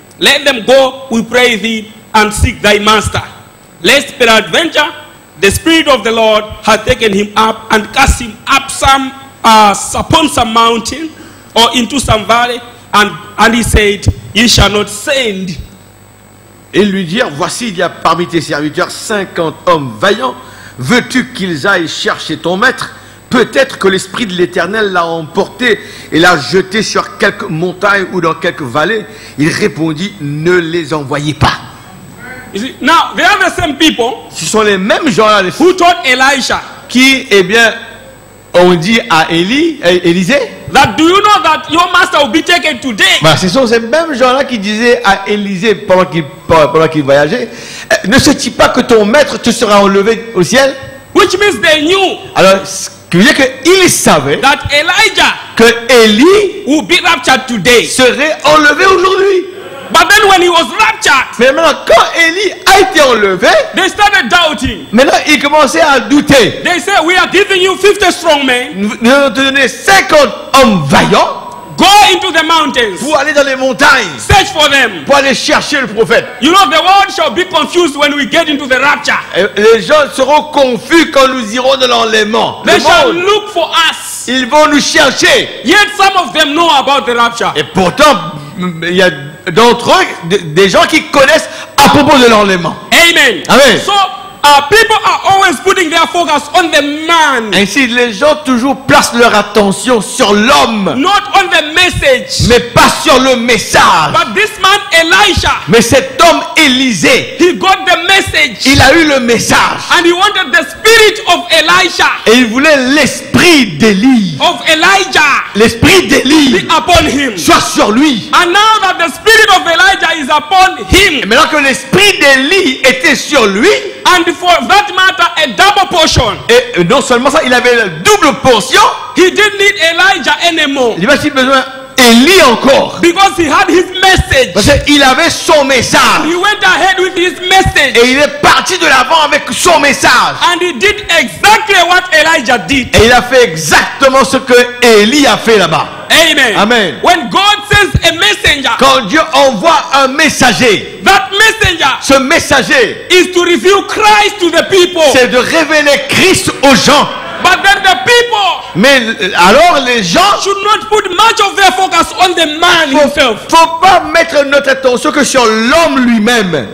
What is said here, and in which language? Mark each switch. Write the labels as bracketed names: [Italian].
[English] Let them go, we pray thee, and seek thy master. Lest peradventure the spirit of the Lord hath taken him up and cast him up upon some mountain or into some valley. And he said, ye shall not send. [French] et ils lui dirent, voici il y a parmi tes serviteurs 50 hommes vaillants, veux-tu qu'ils aillent chercher ton maître? Peut-être que l'esprit de l'Éternel l'a emporté et l'a jeté sur quelque montagne ou dans quelque vallée. Il répondit, ne les envoyez pas. [English] You see, now they are the same people [French] Ce sont les mêmes gens-là [English] who told Elisha [French] qui, eh bien, ont dit à Élisée, [English] that do you know that your master will be taken today? [French] bah, ce sont ces mêmes gens-là qui disaient à Élisée pendant qu'il voyageait, ne sais-tu pas que ton maître te sera enlevé au ciel? [English] Which means they knew [French] Alors, ce qui veut dire qu'ils savaient [English] that Elijah [French] que Élie [English] will be raptured today. [French] serait enlevé aujourd'hui. [English] But then when he was raptured, [French] Mais maintenant, quand Élie a été enlevé, [English] they started doubting. [French] maintenant il commençait à douter. [English] They said, we are giving you 50 strong men. [French] Nous allons te donner 50 hommes vaillants [English] Go into the mountains. [French] pour aller dans les montagnes, [English] Search for them. [French] pour aller chercher le prophète. [English] You know, the world shall be confused when we get into the rapture. [French] Et les gens seront confus quand nous irons dans l'enlèvement. [English] They [French] Le [English] shall [French] monde, [English] look for us. [French] ils vont nous chercher. [English] Yet some of them know about the rapture. [French] Et pourtant, il y a d'entre eux des gens qui connaissent à propos de l'enlèvement. [English] Amen. [French] Amen. [English] So, people are always putting their focus on the man, [French] Ainsi, les gens toujours placent leur attention sur l'homme, [English] not on the message. [French] mais pas sur le message. [English] But this man, Elisha, [French] Mais cet homme Élisée, [English] he got the message. [French] il a eu le message. [English] And he wanted the spirit of Elisha, [French] Et il voulait l'esprit d'Élie, [English] of Elijah, [French] l'esprit d'Élie, [English] be upon him. [French] soit sur lui. [English] And now that the spirit of Elijah is upon [French] Et [English] him, [French] maintenant que l'esprit d'Élie était sur lui, [English] and for that matter, a double portion, [French] et non seulement ça, il avait la double portion, [English] he didn't need Elijah anymore [French] il avait besoin d'Élie encore. [English] because he had his message. [French] Parce qu'il avait son message. [English] He went ahead with his message, [French] Et il est parti de l'avant avec son message. [English] and he did exactly what Elijah did. [French] Et il a fait exactement ce que Élie a fait là-bas. [English] Amen. [French] Amen. [English] When God sends a messenger, [French] Quand Dieu envoie un messager, [English] that messenger [French] ce messager, [English] is to reveal Christ to the people. [French] c'est de révéler Christ aux gens. [English] But then the people [French] Mais alors les gens, [English] should not put much of their focus on the man himself, [French] faut pas mettre notre attention que sur l'homme lui-même.